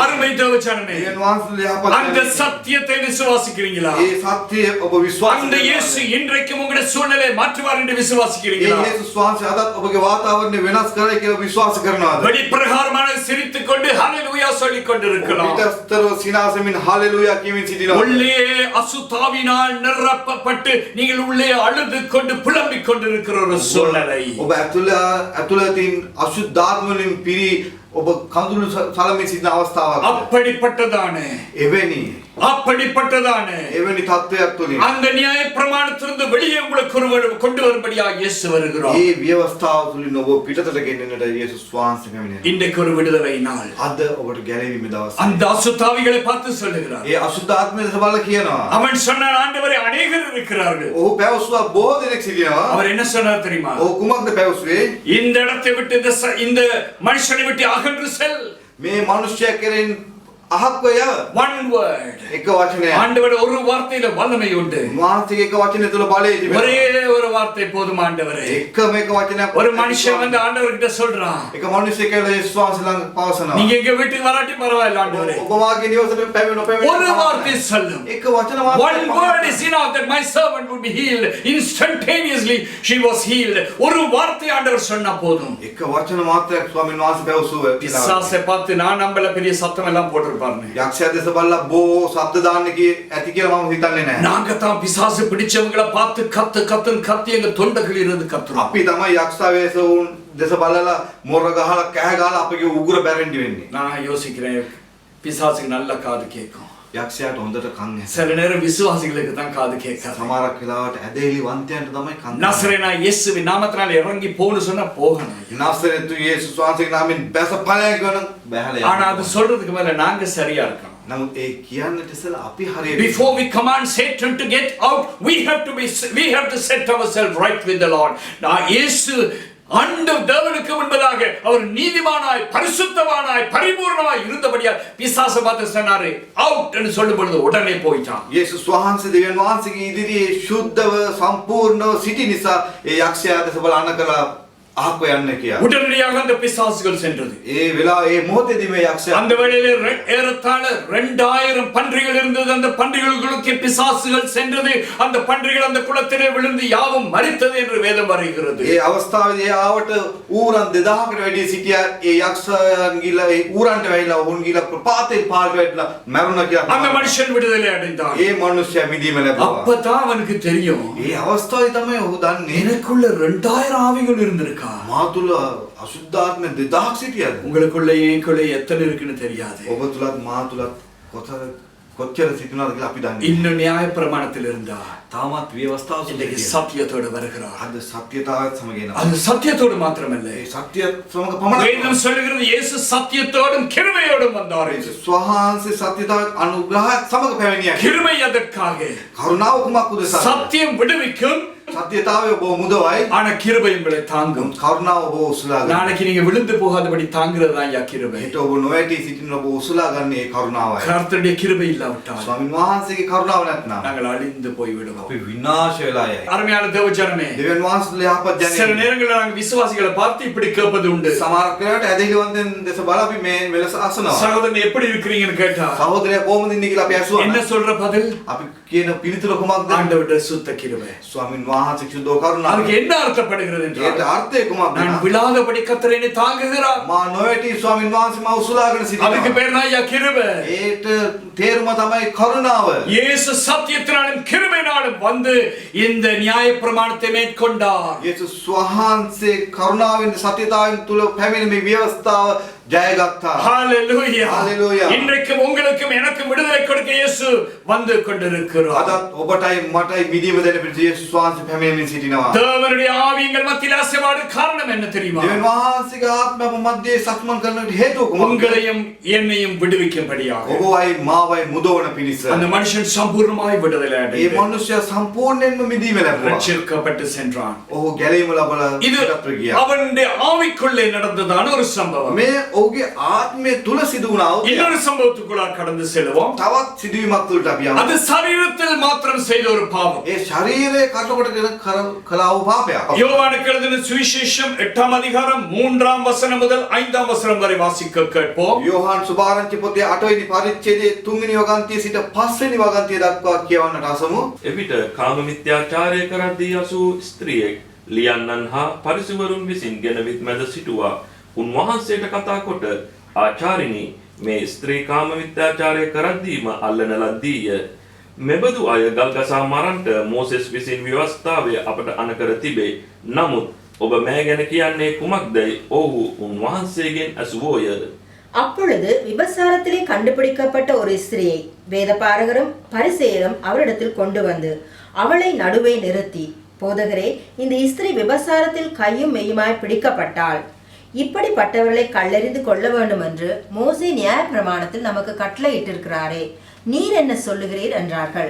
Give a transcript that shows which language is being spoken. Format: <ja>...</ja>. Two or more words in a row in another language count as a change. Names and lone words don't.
<ta>அருமை தேவஜனமே,</ta> <si>දෙවියන් වහන්සේ යහපත්</si> <ta>அந்த சத்தியத்தை விசுவாசிக்கிறீங்களா?</ta> <si>ඒ සත්‍යය ඔබ විශ්වාස</si> <ta>அந்த இயேசு இன்றைக்கும் உங்களுடைய சூழ்நிலையை மாற்றுவார் என்று விசுவாசிக்கிறீங்களா?</ta> <si>යේසුස් වහන්සේ අදත් ඔබගේ වාතාවරණය වෙනස් කරයි කියලා විශ්වාස කරනවාද?</si> <ta>வெளிப்பிரகாரமான சிரித்துக் கொண்டு ஹalleluya சொல்லிக் கொண்டிருக்கலாம்.</ta> <si>පිටස්තරව සිනාසෙමින් හලෙලූයා කියමින් සිටිනවා.</si> <ta>உள்ளே அசுத்தாவினால் நிரப்பப்பட்டு நீங்கள் உள்ளே அழுது கொண்டு புலம்பிக் கொண்டிருக்கிற ஒரு சூழ்நிலை.</ta> <si>ඔබ ඇතුළතින් අශුද්ධාත්ම වලින් පිරි ඔබ කඳුළු සලමින් සිටින අවස්ථාවක්.</si> <ta>அப்படிப்பட்டதான</ta> <si>එවැනි තත්ත්වයක් තුලින්</si> <ta>அந்த நியாய பிரமாணத்திலிருந்து வெளியே உங்களுக்கு கொண்டு வரும்படியாக இயேசு வருகிறார்.</ta> <si>ඒ ව්‍යවස්ථාව තුලින් ඔබ පිටතට ගෙනෙන්නට යේසුස් වහන්සේ පැමිණෙනවා.</si> <ta>இன்றைக்கு ஒரு விடுதலை நாள்.</ta> <si>අද ඔබට ගැලවීමේ දවස.</si> <ta>அந்த அசுத்தாவிகளை பார்த்து சொல்லுகிறார்.</ta> <si>ඒ අශුද්ධ ආත්මය දෙස බලලා කියනවා.</si> <ta>அவன் சொன்னான், ஆண்டவரே அநேகர் இருக்கிறார்கள்.</ta> <si>ඔහු පැවසුවා බොහෝ දෙනෙක් සිටිනවා.</si> <ta>அவர் என்ன சொன்னார் தெரியுமா?</ta> <si>ඔහු කුමක්ද පැවසුවේ?</si> <ta>இந்த இடத்தை விட்டு இந்த மனுஷனை விட்டு அகன்று செல்.</ta> <si>මේ මිනිස්යා කෙරෙන් අහක්ව යව.</si> <en>One word.</en> <si>එක වචනයක්.</si> <ta>ஆண்டவர் ஒரு வார்த்தையில வல்லமை உண்டு.</ta> <si>මානසික එක වචනය තුල බලය තිබෙනවා.</si> <ta>ஒரே ஒரு வார்த்தை போதும் ஆண்டவரே.</ta> <si>එකම එක වචනයක්.</si> <ta>ஒரு மனுஷன் வந்து ஆண்டவர்கிட்ட சொல்றான்,</ta> <si>එක මිනිසෙක් කියලා යේසුස් වහන්සේ ළඟ පවසනවා.</si> <ta>நீங்க எங்க வீட்டுக்கு வராட்டி பரவாயில்லை ஆண்டவரே,</ta> <si>ඔබ වාගේ නිවසට පැමිණ</si> <ta>ஒரு வார்த்தை சொல்லும்.</ta> <si>එක වචන</si> <en>One word is enough that my servant would be healed. Instantaneously she was healed.</en> <ta>ஒரு வார்த்தை ஆண்டவர் சொன்னா போதும்.</ta> <si>එක වචන මාත්‍රයක් ස්වාමීන් වහන්සේ පැවසුවා.</si> <ta>பிசாசை பார்த்து நான் நம்பல பெரிய சத்தம் எல்லாம் போட்டிருப்பாருன்னு.</ta> <si>යක්ෂයා දෙස බලලා බෝ ශබ්ද දාන්න ඇති කියලා මම හිතන්නේ නැහැ.</si> <ta>நாங்க தான் பிசாசு பிடிச்சவங்கள பார்த்து கத்தி எங்க தொண்டைகள் இருந்து கத்துறோம்.</ta> <si>අපි තමයි යක්ෂා වේස වුන් දෙස බලලා මොර ගහලා කෑ ගහලා අපගේ උගුර බැරෙන්න වෙන්නේ.</si> <ta>நான் யோசிக்கிறேன், பிசாசுக்கு நல்ல காது கேட்கும்.</ta> <si>යක්ෂයාට හොඳට කන් ඇහෙනවා.</si> <ta>சில நேரம் விசுவாசிகளுக்கு தான் காது கேட்காது.</ta> <si>සමහරක් වෙලාවට ඇදහිලි වන්තයන්ට තමයි කන්.</si> <ta>நசரேனா இயேசுவின் நாமத்தினால இறங்கி போன்னு சொன்னா போகணும்.</ta> <si>නාසරේතු යේසුස් වහන්සේගේ නාමයෙන් බැස ඵලයක් ගන්න බැහැලා</si> <ta>ஆனா அது சொல்றதுக்கு மேல நாங்க சரியா இருக்கணும்.</ta> <si>නමුත් ඒ කියන්නට ඉස්සෙල්ලා අපි හරියට</si> <en>Before we command Satan to get out, we have to set ourselves right with the Lord.</en> <ta>நான் இயேசு அந்த தேவனுக்கு முன்பதாக அவர் நீதிமானாய், பரிசுத்தவானாய், பரிபூர்ணமாய் இருந்தபடியால் பிசாசு பார்த்து சொன்னாரு அவுட் என்று சொல்லும் பொழுது உடனே போயிட்டான்.</ta> <si>යේසුස් වහන්සේ දෙවියන් වහන්සේගේ ඉදිරියේ ශුද්ධව සම්පූර්ණව සිටි නිසා ඒ යක්ෂයා දෙස බලන්න කළා අහක්ව යන්න කියලා.</si> <ta>உடனடியாக அந்த பிசாசுகள் சென்றது.</ta> <si>ඒ වෙලාව ඒ මොහොතේදී මේ යක්ෂයා</si> <ta>அந்த வேளையிலே ஏறத்தாழ 2000 பன்றிகள் இருந்தது. அந்த பன்றிகளுக்கு பிசாசுகள் சென்றது. அந்த பன்றிகள் அந்த குளத்திலே விழுந்து யாவும் மரித்தது என்று வேதம் வருகிறது.</ta> <si>ඒ අවස්ථාවේදී ආවට ඌරන් 2000කට වැඩි සිටියා. ඒ යක්ෂයන් ගිලා ඒ ඌරන්ට වැහිලා ඔවුන් ගිලා ප්‍රපාතේ පාරට වැටලා මැරුණා කියලා.</si> <ta>அந்த மனுஷன் விடுதலை அடைந்தான்.</ta> <si>ඒ මනුස්සයා මිදීම ලැබුවා.</si> <ta>அப்பதான் அவனுக்கு தெரியும்,</ta> <si>ඒ අවස්ථාවේ තමයි ඔහු දන්නේ</si> <ta>எனக்குள்ள 2000 ஆவிகள் இருந்திருக்கா.</ta> <si>මා තුල අසුද්ධාත්ම 2000ක් සිටියද?</si> <ta>உங்களுக்குள்ள எனக்குள்ள எத்தனை இருக்குன்னு தெரியாது.</ta> <si>ඔබ තුලත් මා තුලත් කොච්චර සිටිනවද කියලා අපි දන්නේ.</si> <ta>இன்னும் நியாய பிரமாணத்தில் இருந்தா</ta> <si>තාමත් ව්‍යවස්ථාව</si> <ta>இன்னைக்கு</ta> <si>සිටිනවා.</si> <ta>சத்தியத்தோடு வருகிறார்.</ta> <si>අද සත්‍යතාවත් සමග එනවා.</si> <ta>அது சத்தியத்தோடு மாத்திரமல்ல,</ta> <si>ඒ සත්‍ය සමග පමණක්</si> <ta>வேதம் சொல்லுகிறது இயேசு சத்தியத்தோடும் கிருபையோடும் வந்தார்.</ta> <si>ස්වහන්සේ සත්‍යතාවත් අනුග්‍රහයත් සමග පැමිණියා.</si> <ta>கிருபை அதற்காக.</ta> <si>කරුණාව කුමක් උදෙසාද?</si> <ta>சத்தியம் விடுவிக்கும்,</ta> <si>සත්‍යතාවය ඔබ මුදවයි.</si> <ta>ஆனா கிருபை உங்களை தாங்கும்.</ta> <si>කරුණාව ඔබ උසුලාගන්න.</si> <ta>நாளைக்கு நீங்க விழுந்து போகாதபடி தாங்கிறது தான் யா கிருபை.</ta> <si>හිත ඔබ නොවැටි සිටින ඔබ උසුලා ගන්න ඒ කරුණාවයි.</si> <ta>கர்த்தருடைய கிருபை இல்லாவிட்டால்</ta> <si>ස්වාමීන් වහන්සේගේ කරුණාව නැත්නම්</si> <ta>நாங்கள் அழிந்து போய் விடுவோம்.</ta> <si>අපි විනාශ වෙලා යයි.</si> <ta>அருமையான தேவஜனமே,</ta> <si>දෙවියන් වහන්සේලා යහපත්</si> <ta>சில</ta> <si>ජනයා.</si> <ta>நேரங்களில் நாங்கள் விசுவாசிகளை பார்த்து இப்படி கேட்பது உண்டு.</ta> <si>සමහර වෙලාවට ඇදහිලිවන්තයන් දෙස බලා අපි මේ වෙලස අසනවා.</si> <ta>சகோதரன் எப்படி இருக்கிறீங்கன்னு கேட்டா</ta> <si>සහෝදරයා කොහොමද ඉන්නේ කියලා අපි ඇසුවා.</si> <ta>என்ன சொல்ற பதில்?</ta> <si>අපි කියන පිළිතුර කුමක්ද?</si> <ta>ஆண்டவருடைய சுத்த கிருபை.</ta> <si>ස්වාමින් වහන්සේ සුද්ධ කරුණාව.</si> <ta>அதுக்கு என்ன அர்த்தப்படுகிறது</ta> <si>ඒකට</si> <ta>என்றால்</ta> <si>අර්ථය කුමක්ද?</si> <ta>நான் விழாதபடி கர்த்தர் என்னை தாங்குகிறார்.</ta> <si>මා නොවැටි ස්වාමින් වහන්සේ මා උසුලාගෙන</si> <ta>அதுக்கு</ta> <si>සිටිනවා.</si> <ta>பேர் தான் ஐயா கிருபை.</ta> <si>ඒට තේරුම තමයි කරුණාව.</si> <ta>இயேசு சத்தியத்தினாலும் கிருபையினாலும் வந்து இந்த நியாயப்பிரமாணத்தை மேற்கொண்டார்.</ta> <si>යේසුස් වහන්සේ කරුණාවෙන් සත්‍යතාවෙන් තුල පැමිණ මේ ව්‍යවස්ථාව ජයගත්තා.</si> <ta>ஹalleluya. ஹalleluya. இன்றைக்கும் உங்களுக்கும் எனக்கும் விடுதலை கொடுக்க இயேசு வந்து கொண்டிருக்கிறார்.</ta> <si>අදත් ඔබටයි මටයි මිදීම දෙන පිණිස යේසුස් වහන්සේ පැමිණෙමින් සිටිනවා.</si> <ta>தேவனுடைய ஆவி எங்கள் மத்தியில் அசைவாடு காரணம் என்ன தெரியுமா?</ta> <si>දෙවියන් වහන්සේගේ ආත්මය අප මැදේ සක්මන් කරන්නට හේතුව කුමක්ද?</si> <ta>உங்களையும் என்னையும் விடுவிக்கும்படியாக.</ta> <si>ඔබවයි මාවයි මුදවන පිණිස.</si> <ta>அந்த மனுஷன் சம்பூர்ணமாய் விடுதலை</ta> <si>මේ</si> <ta>அடைந்தார்.</ta> <si>මනුෂ්‍යයා සම්පූර්ණයෙන්ම මිදීම ලැබුවා.</si> <ta>ரட்சிக்கப்பட்டு சென்றான்.</ta> <si>ඔහු ගැලීම ලබලා</si> <ta>இது</ta> <si>පිටත් ගියා.</si> <ta>அவனுடைய ஆவிக்குள்ளே நடந்ததான ஒரு சம்பவம்.</ta> <si>මේ ඔහුගේ ආත්මය තුල සිදු වුණා වූ</si> <ta>இன்னொரு சம்பவத்துக்குள்ளாக கடந்து செல்வோம்.</ta> <si>තවත් සිදුවීමක් තුලට අපි යමු.</si> <ta>அது சரீரத்தில் மாத்திரம் செய்த ஒரு பாவம்.</ta> <si>ඒ ශරීරයේ කටකොටගෙන කළා වූ පාපයක්.</si> <ta>யோவானுக்கு எழுதின சுவிசேஷம் 8ஆம் அதிகாரம் 3ஆம் வசனம் முதல் 5ஆம் வசனம் வரை வாசிக்க கேட்போம்.</ta> <si>යෝහන් සුභාරංචි පොතේ 8 වෙනි පරිච්ඡේදයේ 3 වෙනි වගන්තිය සිට 5 වෙනි වගන්තිය දක්වා කියවන්නට අසමු. එවිට කාම මිත්‍යාචාරය කරද්දී අසූ ස්ත්‍රියෙක් ලියන්නන් හා පරිසවරුන් විසින් ගෙනවිත් මැද සිටුවා. උන්වහන්සේට කතා කොට ආචාරිනි මේ ස්ත්‍රී කාම මිත්‍යාචාරය කරද්දීම අල්ලන ලද්දීය. මෙබඳු අය ගල්ගසා මරන්ට මෝසෙස් විසින් ව්‍යවස්ථාවේ අපට අනකර තිබේ. නමුත් ඔබ මෑ ගැන කියන්නේ කුමක්දයි ඔහු උන්වහන්සේගෙන් ඇසුවෝය.</si> <ta>அப்பொழுது விபசாரத்திலே கண்டுபிடிக்கப்பட்ட ஒரு ஸ்திரியை வேதபாரகரும் பரிசேயரும் அவரிடத்தில் கொண்டு வந்து அவளை நடுவே நிறுத்தி, போதகரே, இந்த ஸ்திரீ விபசாரத்தில் கையும் மெய்யுமாய் பிடிக்கப்பட்டாள். இப்படிப்பட்டவர்களை கல்லெறிந்து கொள்ள வேண்டும் என்று மோசே நியாய பிரமாணத்தில் நமக்கு கட்டளையிட்டிருக்கிறாரே, நீர் என்ன சொல்லுகிறீர் என்றார்கள்.</ta>